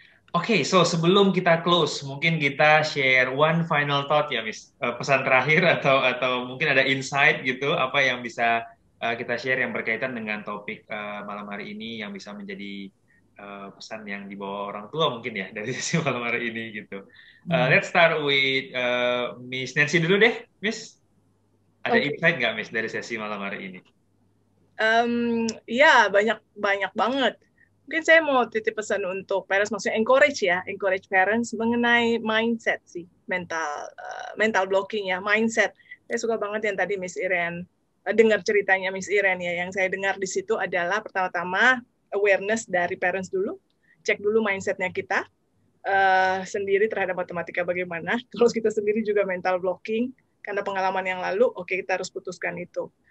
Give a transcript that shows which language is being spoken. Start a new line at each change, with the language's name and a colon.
Indonesian: Oke, so sebelum kita close, mungkin kita share
English: one final thought
Indonesian: ya, Miss. Pesan terakhir atau mungkin ada insight gitu, apa yang bisa kita share yang berkaitan dengan topik malam hari ini yang bisa menjadi pesan yang dibawa orang tua mungkin ya dari sesi malam hari ini gitu.
English: Let's start with Miss Nancy
Indonesian: dulu deh,
English: Miss.
Indonesian: Ada insight nggak, Miss, dari sesi malam hari ini? Ya, banyak banget. Mungkin saya mau titip pesan untuk parents, maksudnya
English: encourage parents
Indonesian: mengenai mindset sih, mental blocking ya, mindset. Saya suka banget yang tadi Miss Iren, dengar ceritanya Miss Iren ya, yang saya dengar di situ adalah pertama-tama awareness dari parents dulu, cek dulu mindsetnya kita sendiri terhadap matematika bagaimana, terus kita sendiri juga mental blocking, karena pengalaman yang lalu, oke, kita harus putuskan itu.